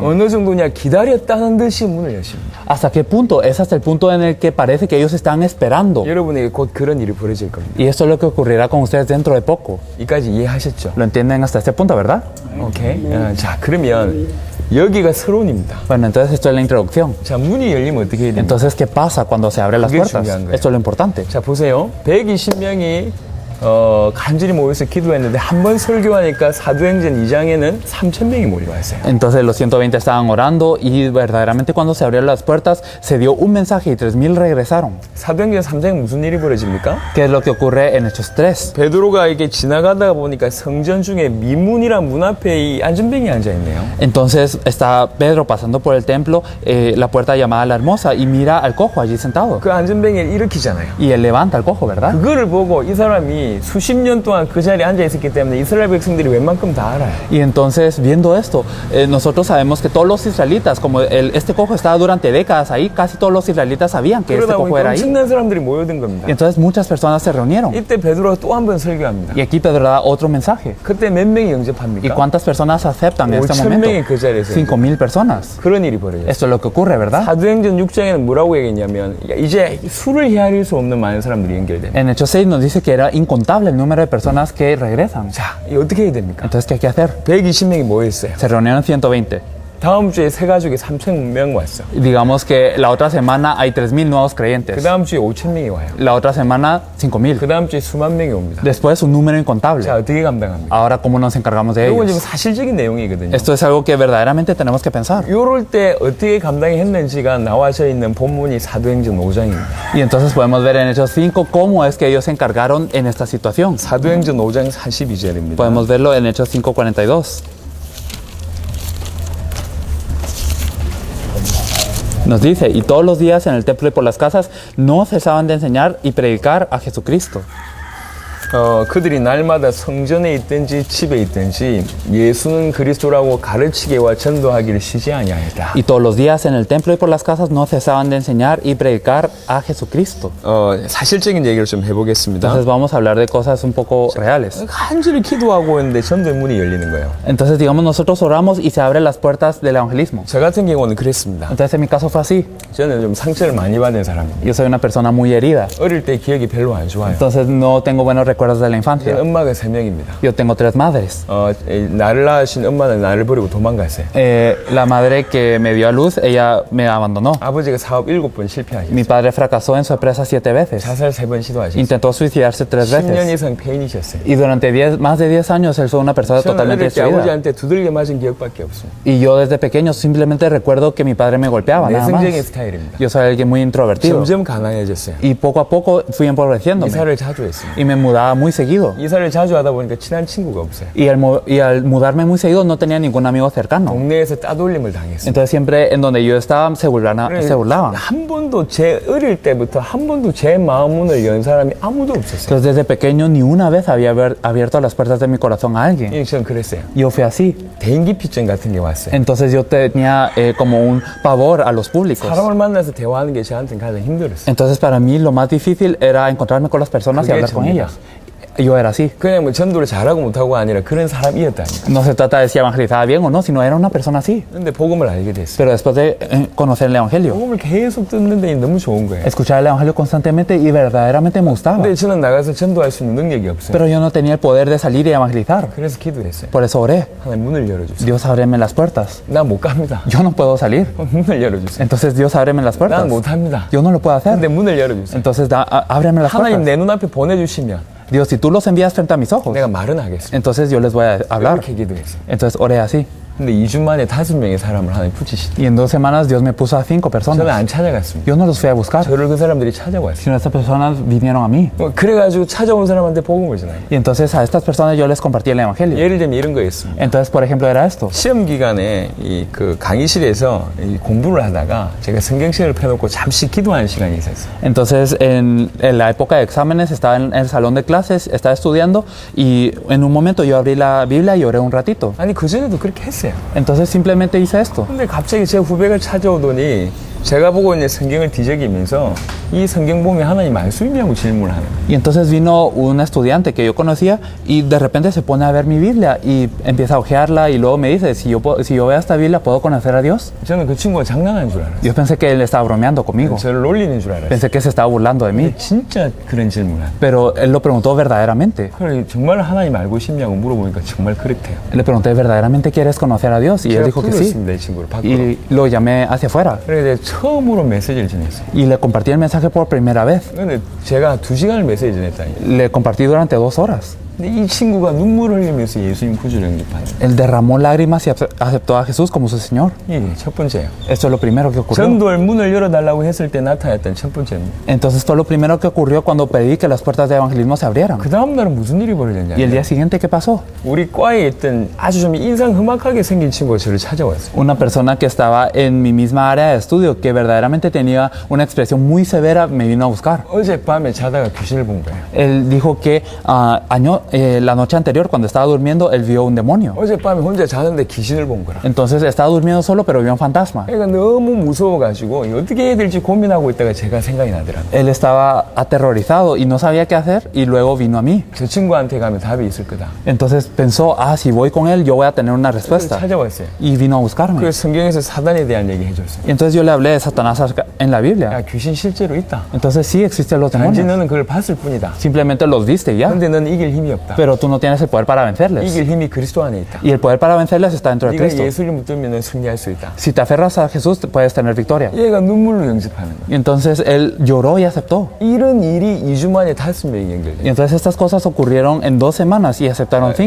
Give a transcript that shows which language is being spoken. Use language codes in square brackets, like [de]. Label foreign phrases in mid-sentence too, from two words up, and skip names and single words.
[ko] 어느 정도냐 기다렸다는 듯이 문을 여십니다. [es] ¿Hasta qué punto? Es hasta el punto en el que parece que ellos están esperando. [ko] 여러분에게 곧 그런 일이 벌어질 겁니다. [es] Y esto es lo que ocurrirá con ustedes dentro de poco. [ko] 이까지 이해하셨죠? [es] ¿Lo entienden hasta este punto, verdad? [ko] 오케이. 자 그러면 여기가 서론입니다. [es] Bueno, entonces esto es la introducción. [ko] 자 문이 열리면 어떻게 해야 됩니까? [es] Entonces, ¿qué pasa cuando se abren las [ko] 그게 [es] puertas? [ko] 중요한 거예요. [es] Esto es lo importante. [ko] 자 보세요. 120명이 간절히 모여서 기도했는데 한 번 설교하니까 사도행전 2장에는 3,000명이 몰려왔어요. [es] Entonces los 120 estaban orando y verdaderamente cuando se abrieron las puertas se dio un mensaje y 3,000 regresaron. [ko] 사도행전 3장에 무슨 일이 벌어집니까? [es] ¿Qué es lo que ocurre en Hechos 3? [ko] 베드로가 이게 지나가다가 보니까 성전 중에 미문이란 문 앞에 이 안전병이 앉아 있네요. [es] Entonces está Pedro pasando por el templo, la puerta llamada La Hermosa, y mira al cojo allí sentado. [ko] 그 안전병을 일으키잖아요. [es] Y él levanta al cojo, ¿verdad? [ko] 그거를 보고 이 사람이 수십 년 동안 그 자리에 앉아 있었기 때문에 이스라엘 백성들이 웬만큼 다 알아요. [es] Y entonces, viendo esto, nosotros sabemos que todos los israelitas, como este cojo estaba durante décadas ahí, casi todos los israelitas sabían que este [ko] 그러다 [es] cojo [ko] 보니까 [es] era ahí. [ko] 엄청난 사람들이 모여든 겁니다. [es] Y entonces muchas personas se reunieron. [ko] 이때 베드로가 또 한 번 설교합니다. [es] Y aquí Pedro da otro mensaje. [ko] 그때 몇 명이 [es] ¿Y [ko] 영접합니까? [es] cuántas personas aceptan en este [ko] 5,000 명이 [es] momento? [ko] 그 자리에서 [es] 5,000 personas. [ko] 그런 일이 벌어졌어요. [es] Esto es lo que ocurre, ¿verdad? [ko] 사도행전 6장에는 뭐라고 얘기했냐면 이제 수를 헤아릴 수 없는 많은 사람들이 연결됩니다. [es] En Hechos 6 nos dice que era incontable el número de personas que regresan. [ko] 자, 이 어떻게 해야 됩니까? [es] Entonces, ¿qué hay que hacer? [ko] 120명이 모였어요. [es] Se reunieron 120. [ko] 다음 주에 세 가족이 3,000명 왔어. [es] Y digamos que la otra semana hay 3,000 nuevos [ko] 그 [es] creyentes. [ko] 다음 주에 5,000명이 와요. [es] La otra semana, 5,000. [ko] 그 다음 주에 수만 명이 옵니다. [es] Después, un número incontable. [ko] 자, 어떻게 감당합니까? [es] Ahora, ¿cómo nos encargamos de [ko] 이건 지금 [es] ellos? [ko] 사실적인 내용이거든요. [es] Esto es algo que verdaderamente tenemos que pensar. [ko] 요럴 때 어떻게 감당했는지가 나와져 있는 본문이 사도행전 5장입니다. [es] Y entonces podemos ver en Hechos 5 cómo es que ellos se encargaron en esta situación. [ko] 사도행전 5장 42절입니다. [es] Podemos verlo en Hechos 5:42. Nos dice, y todos los días en el templo y por las casas no cesaban de enseñar y predicar a Jesucristo. [ko] 그들이 날마다 성전에 있든지 집에 있든지 예수는 그리스도라고 가르치게와 전도하기를 쉬지 아니하였다. [es] Y todos los días en el templo y por las casas no cesaban de enseñar y predicar a Jesucristo. [ko] 사실적인 얘기를 좀 해보겠습니다. [es] Entonces vamos a hablar de cosas un poco reales. [ko] 간절히 기도하고 있는데 전도의 문이 열리는 거예요. [es] Entonces digamos nosotros oramos y se abren las puertas del evangelismo. [ko] 저 같은 경우는 그랬습니다. [es] Entonces en mi caso fue así. [ko] 저는 좀 상처를 많이 받은 사람입니다. [es] Yo soy una persona muy herida. [ko] 어릴 때 기억이 별로 안 좋아요. [es] Entonces no tengo buenos recuerdos de la infancia. [ko] 엄마가 3명입니다. [es] Yo tengo 3 madres. [ko] 나를 낳으신 엄마는 나를 버리고 도망갔어요. [es] La madre que me dio a luz, ella me abandonó. [ko] 아버지가 사업 7번 실패하셨어요. [es] Mi padre fracasó en su empresa 7 veces. [ko] 자살 3번 시도하셨어요. [es] Intentó suicidarse 3 [ko] 10년 [es] veces. [ko] 이상 폐인이셨어요. [es] Y durante más de 10 años él fue una persona [ko] 저는 [es] totalmente [ko] 어릴 때 [es] destruida. [ko] 아버지한테 두들겨 맞은 기억밖에 없어요. [es] Y yo desde pequeño simplemente recuerdo que mi padre me golpeaba, nada más. [ko] 내성적인 스타일입니다. [es] Yo soy alguien muy introvertido. [ko] 점점 가난해졌어요. [es] Y poco a poco fui empobreciéndome. [ko] 이사를 자주 했습니다. [es] Y me mudaba mudaba muy seguido. [ko] 이사를 자주 하다 보니까 친한 친구가 없어요. [es] Y al mudarme muy seguido no tenía ningún amigo cercano. [ko] 동네에서 따돌림을 당했어요. [es] Entonces siempre en donde yo estaba se burlaban. [ko] 한 번도 제 어릴 때부터 한 번도 제 마음 문을 연 사람이 아무도 없었어요. [es] Entonces desde pequeño ni una vez había abierto las puertas de mi corazón a alguien. [ko] 저는 그랬어요. [es] Yo fui así. [ko] 대인기피증 같은 게 왔어요. [es] Entonces yo tenía como un pavor a los públicos. [ko] 사람을 만나서 대화하는 게 저한테는 가장 힘들었어요. [es] Entonces para mí lo más difícil era encontrarme con las personas y [ko] 그게 [es] hablar con [ko] 접니다. [es] ellas. Yo era así. [ko] 그냥 뭐 전도를 잘하고 못하고가 아니라 그런 사람이었다니까. [es] No se trata de si evangelizaba bien o no, sino era una persona así. [ko] 근데 복음을 알게 됐어요. [es] Pero después de conocer el evangelio, [ko] 복음을 계속 듣는데 너무 좋은 거예요. [es] escuchar el evangelio constantemente y verdaderamente me gustaba. [ko] 근데 저는 나가서 전도할 수 있는 능력이 없어요. [es] Pero yo no tenía el poder de salir y evangelizar. [ko] 그래서 기도했어요. [es] Por eso oré. [ko] 하나님 문을 열어주세요. [es] Dios, ábreme las puertas. [ko] 나 못 갑니다. [es] Yo no puedo salir. [ko] 문을 열어주세요. [es] Entonces Dios, ábreme las puertas. [ko] 난 못합니다. [es] Yo no lo puedo hacer. [ko] 근데 문을 열어주세요. [es] Entonces ábreme las [ko] 하나님 [es] puertas. [ko] 내 눈앞에 보내주시면 [es] Dios, si tú los envías frente a mis ojos, [ko] 내가 말은 하겠습니다. [es] entonces yo les voy a hablar. [ko] 그렇게 기도했어요. [es] Entonces oré así. [ko] 근데 2주 만에 5명의 사람을 하나님 붙이시더라고요. [es] Y en 2 semanas Dios me puso a 5 [ko] 저는 [es] personas. [ko] 안 찾아갔습니다. [es] Yo no los fui a buscar, [ko] 저를 그 사람들이 찾아왔어요. [es] sino estas personas vinieron a mí. [ko] 그래가지고 찾아온 사람한테 복음을 전해요. [es] Y entonces a estas personas yo les compartí el evangelio. [ko] 예를 들면 이런 거였습니다. [es] Entonces, por ejemplo, era esto. [ko] 시험 기간에 그 강의실에서 이 공부를 하다가 제가 성경책을 펴놓고 잠시 기도하는 시간이 있었어요. [es] Entonces, en la época de exámenes, estaba en el salón de clases, estaba estudiando y en un momento yo abrí la Biblia y oré un ratito. [ko] 아니 그전에도 그렇게 했어요. [es] Entonces simplemente hice esto. [ko] 근데 갑자기 제 후배가 찾아오더니 제가 보고 있는 성경을 뒤적이면서 이 성경 보면 하나님 말씀이냐고 질문을 하는 거예요. [es] Y entonces vino un estudiante que yo conocía y de repente se pone a ver mi Biblia y empieza a hojearla y luego me dice, si yo veo esta Biblia, ¿puedo conocer a Dios? [ko] 저는 그 친구가 장난하는 줄 알았어요. [es] Yo pensé que él estaba bromeando conmigo. [ko] 저를 놀리는 줄 알았어요. [es] Pensé que se estaba burlando de mí. [ko] 진짜 그런 질문을 하는 [es] Pero él lo preguntó verdaderamente. [ko] 거예요. 정말 하나님 알고 싶냐고 물어보니까 정말 그렇대요. [es] Le pregunté, ¿verdaderamente quieres conocer a Dios? Y él [ko] 제가 [es] dijo que sí. [ko] 불렀습니다, 이 친구를 밖으로. [es] Y lo llamé hacia afuera. [ko] 그래서 처음으로 메시지를 전했어요. [es] Y le compartí el mensaje por primera vez. [ko] 근데 제가 2시간을 메시지 전했다니. [es] Le compartí durante 2 horas. [ko] 근데 이 친구가 눈물을 흘리면서 예수님 구주를 영접하는 거예요. [es] Él derramó lágrimas y aceptó a Jesús como su Señor. [ko] 이게 첫 번째예요. [es] Esto es lo primero que ocurrió. [ko] 전도의 문을 열어달라고 했을 때 나타났던 첫 번째입니다. [es] Entonces fue lo primero que ocurrió cuando pedí que las puertas de evangelismo se abrieran. [ko] 그 다음 날은 무슨 일이 벌어졌냐? [es] Y el día siguiente, ¿qué pasó? [ko] 우리 과에 있던 아주 좀 인상 험악하게 생긴 친구가 저를 찾아왔어요. [es] Una persona que estaba en mi misma área de estudio, que verdaderamente tenía una expresión muy severa, me vino a buscar. [ko] 어젯밤에 자다가 귀신을 본 거예요. [es] Él dijo que la noche anterior, cuando estaba durmiendo, él vio un demonio. [ko] 어젯밤에 혼자 자는데 귀신을 본 거라. [es] Entonces estaba durmiendo solo, pero vio un fantasma. [ko] 그러니까 너무 무서워가지고 어떻게 해야 될지 고민하고 있다가 제가 생각이 나더라고요. [es] Él estaba aterrorizado y no sabía qué hacer y luego vino a mí. [ko] 저 친구한테 가면 답이 있을 거다. [es] Entonces pensó, si voy con él, yo voy a tener una [ko] 그래서 [es] respuesta. [ko] 찾아왔어요. [es] Y vino a buscarme. [ko] 그래서 성경에서 사단에 대한 얘기 해줬어요. [es] Y entonces yo le hablé de Satanás en la Biblia. [ko] 야, 귀신 실제로 있다. [es] Entonces sí existen los [ko] 단지 [es] demonios. [ko] 너는 그걸 봤을 뿐이다. [es] Simplemente los viste y ya. [ko] 근데 너는 이길 힘이 없다. [es] Pero tú no tienes el poder para vencerles. [ko] 이길 힘이 그리스도 안에 있다. [es] Y el poder para vencerles está dentro de [ko] 네가 [es] Cristo. [ko] 예수를 붙들면 승리할 수 있다. [es] Si te aferras a Jesús, puedes tener victoria. [ko] 얘가 눈물로 영접하는 거야. [es] Y entonces él lloró y aceptó. [ko] 이런 일이 2주 만에 5명이 연결돼요. [es] Y entonces estas cosas ocurrieron en 2 semanas y aceptaron 5.